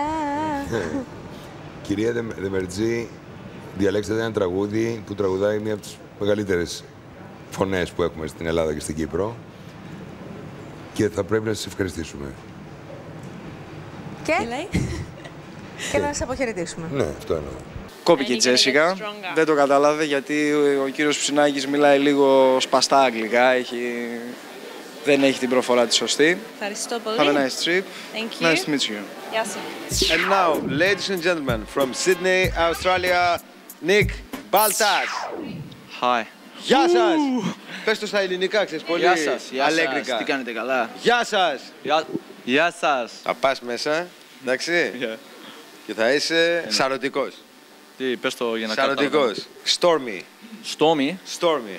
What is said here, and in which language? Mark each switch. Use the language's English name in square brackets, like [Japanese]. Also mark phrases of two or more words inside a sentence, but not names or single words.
[Greek] Κυρία Δεμερτζή, διαλέξατε ένα τραγούδι που τραγουδάει μία από τις μεγαλύτερες φωνές που έχουμε στην Ελλάδα και στην Κύπρο και θα πρέπει να σας ευχαριστήσουμε. Και να σας αποχαιρετήσουμε. Ναι, αυτό εννοώ. Κόπηκε η Τζέσικα. Δεν το κατάλαβε γιατί ο κύριος Ψινάκης μιλάει λίγο σπαστά αγγλικά. Δεν έχει την προφορά τη σωστή. Ευχαριστώ πολύ. [English] Have a nice trip. Thank you. Nice to meet you. [Greek] Γεια σου. [English] And now, ladies and gentlemen, from Sydney, Australia, Nick Baltas. Hi. [Greek] Γεια σας! Πες το στα ελληνικά, ξέρεις, πολύ αλέγγρικα. Τι κάνετε, καλά? Γεια σας! Γεια σας. Θα πας μέσα, εντάξει, και θα είσαι σαρωτικός. Τι, πες το για να κάνω. [English] Σαρωτικός. Stormy. Stormy.